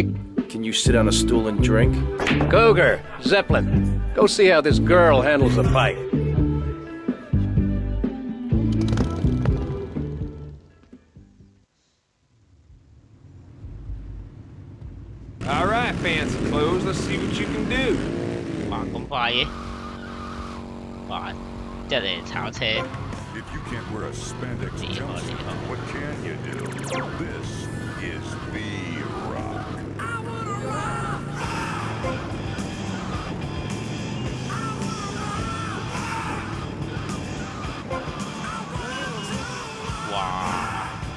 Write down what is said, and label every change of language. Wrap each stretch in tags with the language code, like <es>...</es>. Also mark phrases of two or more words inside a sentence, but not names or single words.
<en>Can you sit on a stool and drink? Cougar, Zeppelin, go see how this girl handles a bike. All right, fancy clothes, let's see what you can do.</en> <yue>哇，咁快嘅？哇，一嚟炒車。</yue> <en>If you can't wear a spandex jumpsuit, what can you do? This is V-Rock. Wow.</en>